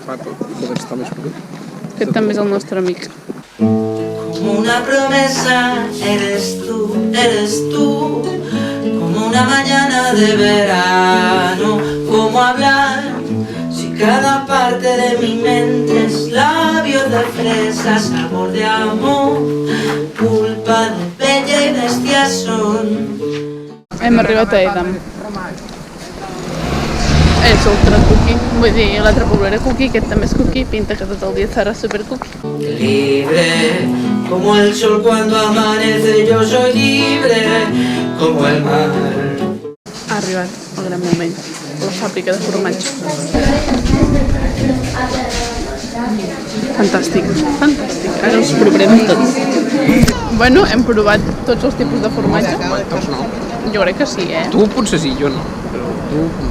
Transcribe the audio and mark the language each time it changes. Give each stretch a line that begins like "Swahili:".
Catalan: Fa tot, poder estar més brut. Aquest també és el nostre amic.
Spanish: Como una promesa eres tú, como una mañana de verano, como hablar, si cada parte de mi mente es labios de fresa, sabor de amor, culpa de bella y bestia son.
Catalan: Hem arribat a Edam. És ultra cookie, vull dir, l'altre poble era cookie, aquest també és cookie, pinta que tot el dia serà super cookie.
Spanish: Libre, como el sol cuando amanece, yo soy libre, como el mar.
Catalan: Ha arribat el gran moment, la fàbrica de formatge. Fantàstic, ara els provarem tots. Bueno, hem provat tots els tipus de formatge. Tots no. Jo crec que sí, Tu potser sí, jo no. Però tu...